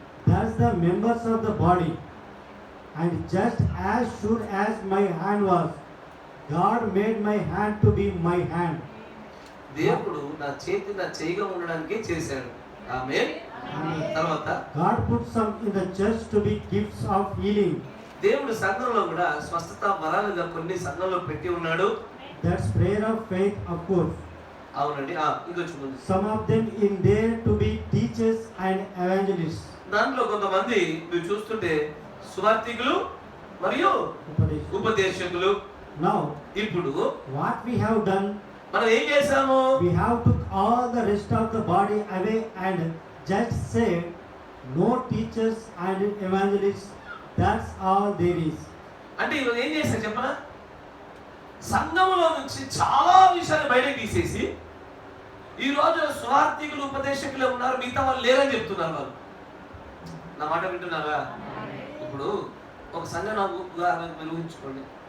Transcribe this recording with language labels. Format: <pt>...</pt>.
<en>Thus the members of the body, and just as sure as my hand was God made my hand to be my hand.</en> <te>దేవుడు నా చేతి నా చేయిగా ఉండడానికే చేశాడు. ఆమేన్. తర్వాత</te> <en>God put some in the church to be gifts of healing.</en> <te>దేవుడు సంఘంలో కూడా స్వస్థత వరాలుగా కొన్ని సంఘంలో పెట్టి ఉన్నాడు.</te> <en>That's prayer of faith, of course.</en> <te>అవునండి. ఇంకొంచెం ముందు.</te> <en>Some of them in there to be teachers and evangelists.</en> <te>దాంట్లో కొంతమంది మీరు చూస్తుంటే సువార్థికులు మరియు ఉపదేశకులు.</te> <en>Now,</en> <te>ఇప్పుడు</te> <en>what we have done,</en> <te>మనం ఏం చేసాము?</te> <en>we have took all the rest of the body away and just said no teachers and evangelists. That's all there is.</en> <te>అంటే ఈరోజు ఏం చేశారు చెప్పనా? సంఘంలో నుంచి చాలా విషయాలు బయటకు తీసేసి ఈరోజు స్వార్థికులు ఉపదేశకులే ఉన్నారు, మిగతా వాళ్ళు లేరని చెప్తున్నారు. వాళ్ళు నా మాట వింటున్నారా? ఇప్పుడు ఒక సంఘం నాకు ఉదాహరణకు ఊహించుకోండి.</te>